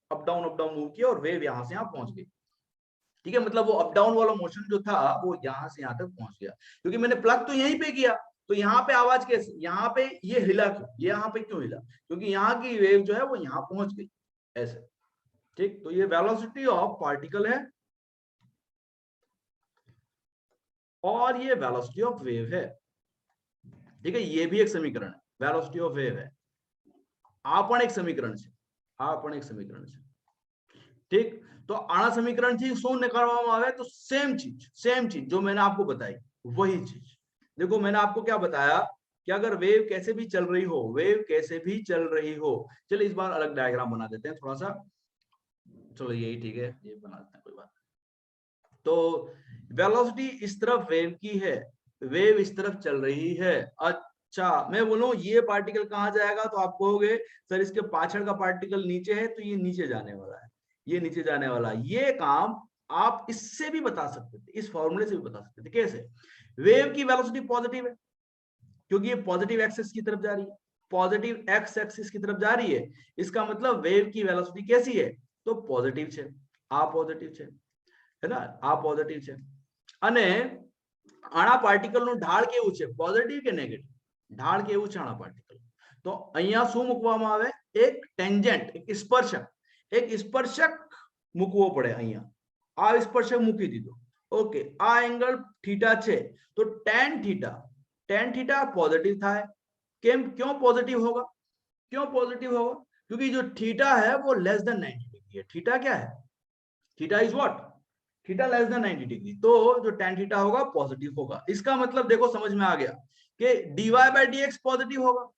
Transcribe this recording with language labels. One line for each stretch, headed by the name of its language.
Hindi: Up down move किया और wave यहां से यहां पहुंच गई। ठीक है, मतलब वो अप डाउन वाला मोशन जो था वो यहां से यहां तक पहुंच गया, क्योंकि मैंने प्लग तो यहीं पे किया, तो यहाँ पे आवाज कैसे, यहाँ पे ये हिला क्यों, ये यहाँ पे क्यों हिला, क्योंकि यहाँ की वेव जो है वो यहाँ पहुंच गई ऐसे। ठीक, तो ये वेलोसिटी ऑफ पार्टिकल है और ये वेलोसिटी ऑफ वेव है। ठीक है, ये भी एक समीकरण है, वेलोसिटी ऑफ वेव है।
Gujarati: આ પણ એક સમીકરણ છે, આ પણ એક સમીકરણ છે।
Hindi: ठीक, तो
Gujarati: आना समीकरण थी शू निकालवामा आवे
Hindi: तो सेम चीज जो मैंने आपको बताई वही चीज। देखो मैंने आपको क्या बताया कि अगर वेव कैसे भी चल रही हो, वेव कैसे भी चल रही हो, चलिए इस बार अलग डायग्राम बना देते हैं थोड़ा सा, चलो यही ठीक है, ये बना देते हैं, कोई बात। तो वेलोसिटी इस तरफ वेव की है, वेव इस तरफ चल रही है। अच्छा, मैं बोलूं ये पार्टिकल कहां जाएगा, तो आप कहोगे सर इसके पाछड़ का पार्टिकल नीचे है तो ये नीचे जाने वाला है, ये नीचे जाने वाला है। ये काम आप इससे भी बता सकते थे, इस फॉर्मूले से भी बता सकते थे। कैसे? वेव की वेलोसिटी पॉजिटिव है क्योंकि ये पॉजिटिव एक्सिस की तरफ जा रही है, पॉजिटिव एक्स एक्सिस की तरफ जा रही है, इसका मतलब वेव की वेलोसिटी कैसी है, तो पॉजिटिव છે,
Gujarati: આ पॉजिटिव છે,
Hindi: है ना, આ पॉजिटिव છે।
Gujarati: અને આના પાર્ટિકલ નું ઢાળ કેવું છે, પોઝિટિવ કે નેગેટિવ? ઢાળ કેવું છે આના પાર્ટિકલ? તો અહીંયા શું મૂકવામાં આવે, એક ટેન્જન્ટ, એક સ્પર્શક મૂકવો પડે અહીંયા। આ સ્પર્શક મૂકી દીધો, ઓકે, આ એંગલ થીટા છે તો tan
Hindi: थीटा पॉजिटिव था। क्यों पॉजिटिव होगा, क्यों पॉजिटिव होगा? क्योंकि जो थीटा है वो लेस देन 90 डिग्री है। थीटा क्या है, theta is what, theta less than 90 degree, तो जो tan थीटा होगा पॉजिटिव होगा। इसका मतलब देखो समझ में आ गया कि dy बाय dx पॉजिटिव होगा।